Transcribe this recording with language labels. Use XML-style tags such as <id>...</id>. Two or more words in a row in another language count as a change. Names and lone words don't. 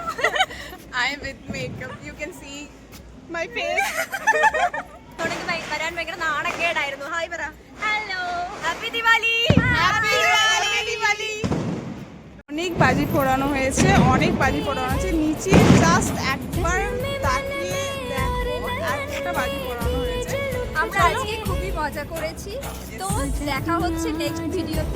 <en>I am with makeup. You can see my face.</en> <ml>വരാൻ ഭയങ്കര നാണക്കേടായിരുന്നു. ഹായ് പറ.</ml> <en>Hello, happy দিওয়ালি. Happy Diwali.</en> <bn>অনেক বাজি পোড়ানো হয়েছে, অনেক বাজি পোড়ানো আছে। নিচে জাস্ট একবার তাকিয়ে দেখো, একটা বাজি পোড়ানো হয়েছে। আমরা আজকে খুবই মজা করেছি। তো দেখা হচ্ছে নেক্সট ভিডিওতে।</bn>